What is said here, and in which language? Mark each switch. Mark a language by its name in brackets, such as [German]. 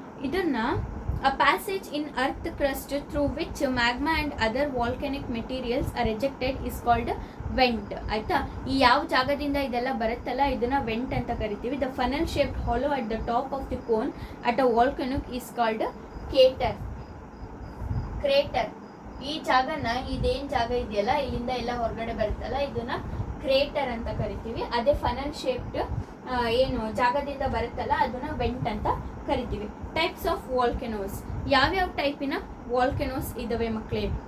[Kannada] ಇದನ್ನ [English] a passage in earth crust through which magma and other volcanic materials are ejected is called vent. [Kannada] ಆಯ್ತಾ. ಈ ಯಾವ ಜಾಗದಿಂದ ಇದೆಲ್ಲ ಬರುತ್ತಲ್ಲ ಇದನ್ನ ವೆಂಟ್ ಅಂತ ಕರಿತೀವಿ. [English] The funnel shaped hollow at the top of the cone at a volcano is called crater. [Kannada] ಈ ಜಾಗನ, ಇದೇನ್ ಜಾಗ ಇದೆಯಲ್ಲ ಇಲ್ಲಿಂದ ಎಲ್ಲ ಹೊರಗಡೆ ಬರುತ್ತಲ್ಲ ಇದನ್ನ ಕ್ರೇಟರ್ ಅಂತ ಕರಿತೀವಿ. ಅದೇ ಫನಲ್ ಶೇಪ್ಡ್ ಏನು ಜಾಗದಿಂದ ಬರುತ್ತಲ್ಲ ಅದನ್ನ ವೆಂಟ್ ಅಂತ ಕರಿತೀವಿ. [English] Types of volcanoes. [Kannada] ಯಾವ್ಯಾವ ಟೈಪಿನ ವಾಲ್ಕೆನೋಸ್ ಇದಾವೆ ಮಕ್ಕಳೇ?